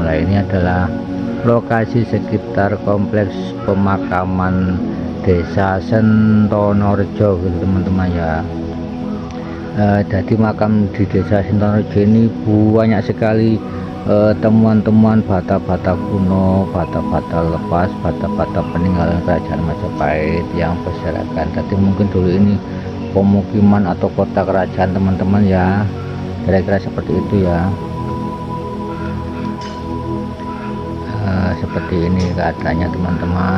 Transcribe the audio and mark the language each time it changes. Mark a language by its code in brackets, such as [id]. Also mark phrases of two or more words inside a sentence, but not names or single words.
[id] Nah, ini adalah lokasi sekitar kompleks pemakaman Desa Sentonorejo gitu teman-teman ya. Jadi makam di Desa Sentonorejo ini banyak sekali temuan-temuan bata-bata kuno, bata-bata lepas, bata-bata peninggalan kerajaan Majapahit yang berserakan. Jadi mungkin dulu ini pemukiman atau kota kerajaan teman-teman ya, kira-kira seperti itu ya. Seperti ini keadaannya teman-teman.